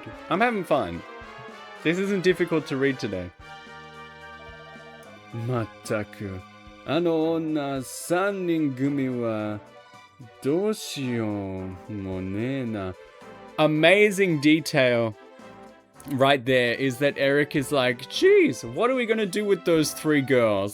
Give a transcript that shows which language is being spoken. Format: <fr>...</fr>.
<en>I'm having fun. This isn't difficult to read today.</en> <ja>まったく、あの女三人組はどうしようもねえな。</ja> <en>Amazing detail right there is that Eric is like, geez, what are we gonna do with those three girls?</en>